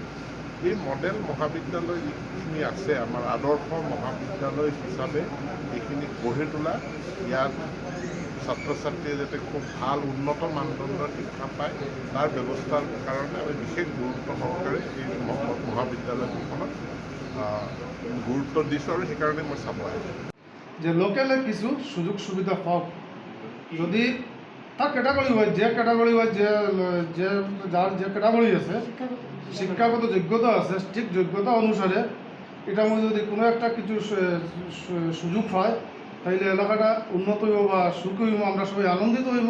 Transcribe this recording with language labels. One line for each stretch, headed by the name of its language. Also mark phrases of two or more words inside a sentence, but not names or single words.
Assamese: এই মডেল মহাবিদ্যালয় যিখিনি আছে আমাৰ আদৰ্শ মহাবিদ্যালয় হিচাপে এইখিনি গঢ়ি তোলা, ইয়াত ছাত্ৰ ছাত্ৰীয়ে যাতে খুব ভাল উন্নত মানদণ্ডৰ শিক্ষা পায় তাৰ ব্যৱস্থাৰ কাৰণে আমি বিশেষ গুৰুত্ব সহকাৰে এই মহাবিদ্যালয়খনত গুৰুত্ব দিছোঁ, আৰু সেইকাৰণে মই চাব আহিছোঁ।
Bangla: যে লোকেলে কিছু সুযোগ সুবিধা পাওক, যদি তার ক্যাটাগরি হয়, যে ক্যাটাগরি হয়, যে যার যে ক্যাটাগরি আছে, শিক্ষাগত যোগ্যতা আছে, ঠিক যোগ্যতা অনুসারে এটা মধ্যে যদি কোনো একটা কিছু সুযোগ হয় তাইলে এলাকাটা উন্নত হইব বা সুখী হইব, আমরা সবাই আনন্দিত হইব।